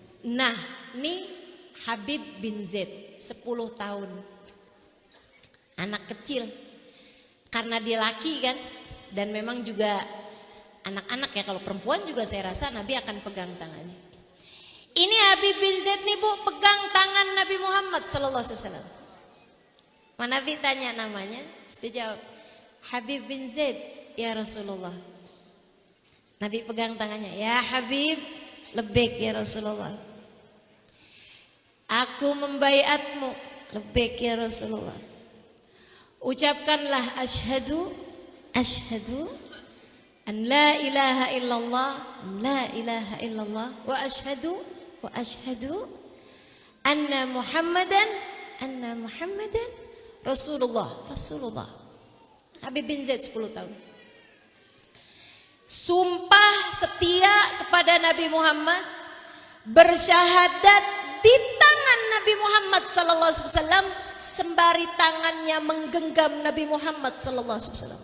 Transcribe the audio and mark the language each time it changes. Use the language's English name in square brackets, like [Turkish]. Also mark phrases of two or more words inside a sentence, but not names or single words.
[Indonesian] Nah, nih Habib bin Zaid 10 tahun. Anak kecil. Karena dia laki kan, dan memang juga anak-anak ya, kalau perempuan juga saya rasa Nabi akan pegang tangannya. Ini Habib bin Zaid nih Bu, pegang tangan Nabi Muhammad [Arabic] صلى الله عليه وسلم. [Indonesian] Nabi tanya namanya, sudah jawab, Habib bin Zaid [Arabic] يا رسول الله. [Indonesian] Nabi pegang tangannya, [Arabic] يا حبيب, لبيك يا رسول الله. [Indonesian] Aku membaiatmu, [Arabic] لبيك يا رسول الله. Ucapkanlah أشهد أن لا إله إلا الله، لا إله إلا الله، وأشهد أن محمدا رسول الله. [Indonesian] Habib bin Zaid 10 tahun. Sumpah setia kepada Nabi Muhammad, bersyahadat di tangan Nabi Muhammad [Arabic] صلى الله عليه وسلم [Indonesian] sembari tangannya menggenggam Nabi Muhammad sallallahu alaihi wasallam.